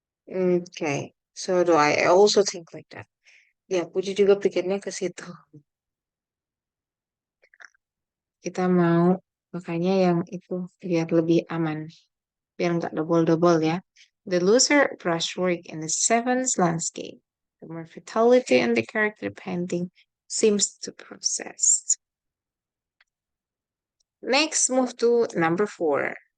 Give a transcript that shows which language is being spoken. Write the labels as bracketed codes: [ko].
[en] Okay, so do I also think like that. [id] Ya, Puji juga pikirnya ke situ. Kita mau makanya yang itu biar lebih aman. Biar nggak double-double ya. [en] The looser brushwork in the seventh landscape, the more vitality and the character painting seems to process. Next, move to number 4.